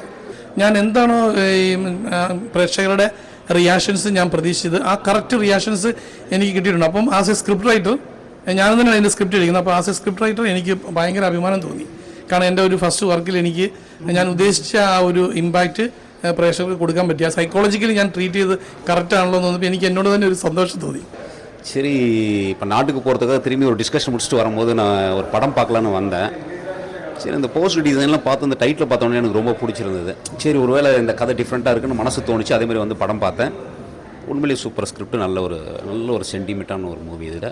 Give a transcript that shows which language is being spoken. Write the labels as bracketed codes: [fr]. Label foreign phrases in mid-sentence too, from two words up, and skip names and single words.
[ml] ഞാൻ എന്താണോ ഈ പ്രേക്ഷകരുടെ റിയാക്ഷൻസ് ഞാൻ പ്രതീക്ഷിച്ചത്, ആ [en] correct reactions [ml] എനിക്ക് കിട്ടിയിട്ടുണ്ട്. അപ്പം [en] as a script writer [ml] ഞാൻ തന്നെയാണ് അതിൻ്റെ സ്ക്രിപ്റ്റ് എഴുതുന്നത്. അപ്പോൾ [en] as a script writer [ml] എനിക്ക് ഭയങ്കര അഭിമാനം തോന്നി. കാരണം എൻ്റെ ഒരു ഫസ്റ്റ് വർക്കിൽ എനിക്ക് ഞാൻ ഉദ്ദേശിച്ച ആ ഒരു ഇമ്പാക്റ്റ് പ്രേക്ഷകർക്ക് കൊടുക്കാൻ പറ്റി. ആ സൈക്കോളജിക്കലി ഞാൻ ട്രീറ്റ് ചെയ്ത് കറക്റ്റ് ആണല്ലോ എന്ന് തോന്നുമ്പോൾ എനിക്ക് എന്നോട് തന്നെ ഒരു സന്തോഷം തോന്നി. [ta] சரி, இப்போ நாட்டுக்கு போகிறதுக்காக திரும்பி ஒரு டிஸ்கஷன் முடிச்சுட்டு வரும்போது நான் ஒரு படம் பார்க்கலான்னு வந்தேன். சரி, இந்த போஸ்ட் டிசைன்லாம் பார்த்து இந்த டைட்டில் பார்த்தோன்னே எனக்கு ரொம்ப பிடிச்சிருந்தது. சரி, ஒருவேளை இந்த கதை டிஃப்ரெண்ட்டாக இருக்குன்னு மனசு தோணுச்சு. அதேமாதிரி வந்து படம் பார்த்தேன். உண்மையிலேயே [en] super script, [ta] நல்ல ஒரு சென்டிமெண்ட்டான ஒரு மூவி இதில்.